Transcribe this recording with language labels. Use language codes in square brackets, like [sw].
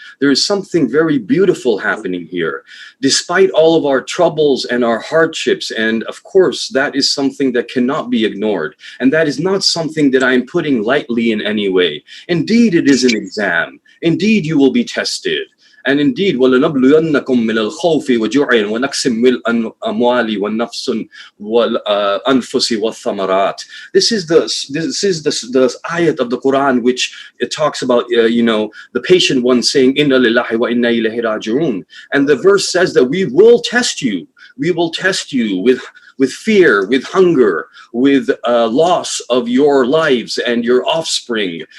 [en] There is something very beautiful happening here. Despite all of our troubles and our hardships, and of course, that is something that cannot be ignored. And that is not something that I am putting lightly in any way. Indeed, it is an exam. Indeed, you will be tested. And indeed, [ar] وَلَنَبْلُيَنَّكُمْ مِنَ الْخَوْفِ وَجُوعٍ وَنَقْصٍ مِنَ الْأَمْوَالِ وَالنَّفْسِ وَالْأَنْفُسِ وَالثَّمَرَاتِ. [en] This is the ayat of the Quran which it talks about, the patient one saying, [ar] "Inna lillahi wa inna ilayhi raji'un." [en] And the verse says that we will test you. We will test you with fear, with hunger, with loss of your lives and your offspring.